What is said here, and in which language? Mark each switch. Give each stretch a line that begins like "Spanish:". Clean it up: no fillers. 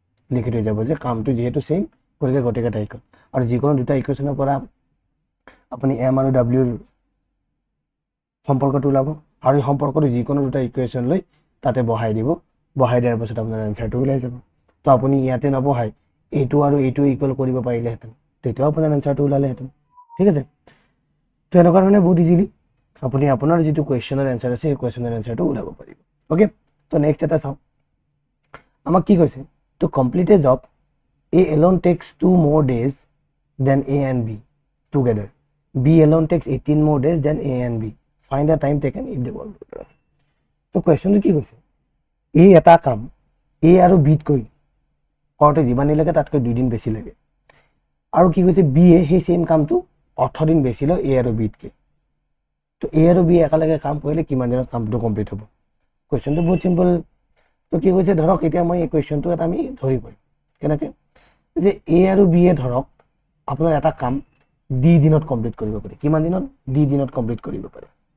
Assamese: লিখি থৈ যাব যে কামটো যিহেতু সেম গতিকে গোটেইকেইটা ইকুৱেল আৰু যিকোনো দুটা ইকুৱেশ্যনৰ পৰা আপুনি এম আৰু ডাব্লিউৰ সম্পৰ্কটো ওলাব আৰু এই সম্পৰ্কটো যিকোনো দুটা ইকুৱেশ্যন লৈ তাতে বহাই দিব বহাই দিয়াৰ পাছত আপোনাৰ এনচাৰটো ওলাই যাব তো আপুনি ইয়াতে নবহাই এইটো আৰু এইটো ইকুৱেল কৰিব পাৰিলেহেঁতেন তেতিয়াও আপোনাৰ এনচাৰটো ওলালেহেঁতেন ঠিক আছে তো এনেকুৱা ধৰণে বহুত ইজিলি আপুনি আপোনাৰ যিটো কুৱেশ্যনৰ এনচাৰ আছে সেই কুৱেশ্যনৰ এনচাৰটো ওলাব পাৰিব অ'কে তো নেক্সট এটা চাওঁ আমাক কি কৈছে
English: To complete a job A alone takes 2 more days than A and B together. B alone takes 18 more days than A and B. Find the time taken if they work together.
Assamese: So question কি কৈছে A এটা কাম A আৰু B তকৈ কৰোঁতে যিমান দিন লাগে তাতকৈ 2 দিন বেছি লাগে আৰু কি কৈছে B এ সেই সেম কামটো 18 দিন বেছি লয় A আৰু B তকৈ তো A আৰু B একেলগে কাম কৰিলে কিমান দিনত কামটো কমপ্লিট হ'ব কুৱেশ্যনটো বহুত সিম্পল তো কি কৈছে ধৰক এতিয়া মই এই কুৱেশ্যনটো এটা আমি ধৰি কৰিম কেনেকৈ যে A আৰু B এ ধৰক আপোনাৰ এটা কাম D দিনত কমপ্লিট কৰিব পাৰে কিমান দিনত D দিনত কমপ্লিট কৰিব পাৰে